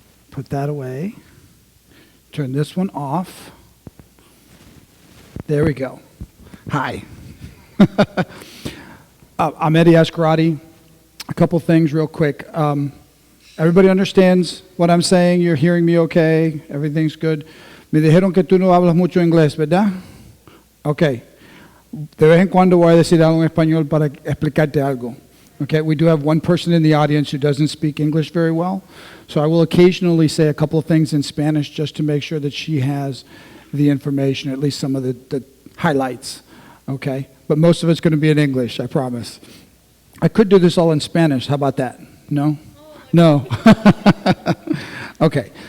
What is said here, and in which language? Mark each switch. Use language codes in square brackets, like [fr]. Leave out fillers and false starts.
[en] Put that away. Turn this one off. There we go. Hi. I'm Eddy Azcarate. A couple things real quick. Everybody understands what I'm saying? You're hearing me okay? Everything's good? [es] Me dijeron que tú no hablas mucho inglés, ¿verdad? Okay. De vez en cuando voy a decir algo en español para explicarte algo. [en] Okay, we do have one person in the audience who doesn't speak English very well, so I will occasionally say a couple of things in Spanish just to make sure that she has the information, at least some of the highlights, okay? But most of it's going to be in English, I promise. I could do this all in Spanish. How about that? No? No. Okay.